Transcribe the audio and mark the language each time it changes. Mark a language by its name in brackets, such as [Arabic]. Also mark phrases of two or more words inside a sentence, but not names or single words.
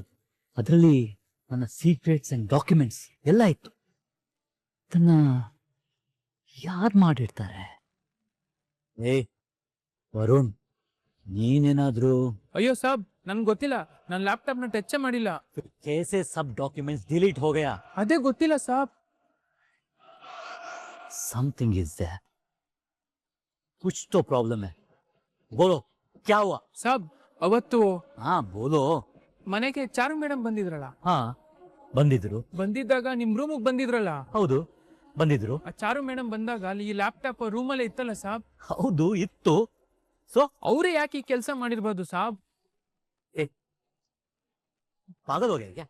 [Kannada] ಅದರಲ್ಲಿ ನನ್ನ [English] secrets and documents [Kannada] ಎಲ್ಲ ಇತ್ತು. ಅದನ್ನ ಯಾರು ಮಾಡಿರ್ತಾರೆ? ವರುಣ್, ನೀನೇನಾದ್ರೂ ಅಯ್ಯೋ ಸಾಬ್, ನನ್ಗೆ ಗೊತ್ತಿಲ್ಲ. ನನ್ನ ಲ್ಯಾಪ್ಟಾಪ್ನ ಟಚ್ ಮಾಡಿಲ್ಲ. [Hindi] कैसे सब डॉक्यूमेंट्स डिलीट हो गया? [Kannada] ಅದೇ ಗೊತ್ತಿಲ್ಲ ಸಾಬ್. [English] something is there, [Hindi] कुछ तो प्रॉब्लम है. बोलो क्या हुआ? [Kannada] ಸಾಬ್, ಅವತ್ತು [Hindi] हाँ बोलो. [Kannada] ಮನೆಗೆ ಚಾರು ಮೇಡಮ್ ಬಂದಿದ್ರಲ್ಲ, ಹಾ ಬಂದಿದ್ರು. ಬಂದಿದ್ದಾಗ ನಿಮ್ ರೂಮಿಗೆ ಬಂದಿದ್ರಲ್ಲ, ಹೌದು ಬಂದಿದ್ರು. ಆ ಚಾರು ಮೇಡಮ್ ಬಂದಾಗ ಅಲ್ಲಿ ಈ ಲ್ಯಾಪ್ಟಾಪ್ ರೂಮಲ್ಲೇ ಇತ್ತಲ್ಲ ಸಾಬ್. ಹೌದು ಇತ್ತು. ಸೊ ಅವರೇ ಯಾಕೆ ಈ ಕೆಲಸ ಮಾಡಿರ್ಬೋದು ಸಾಬ್? [Hindi] पागल हो गया क्या?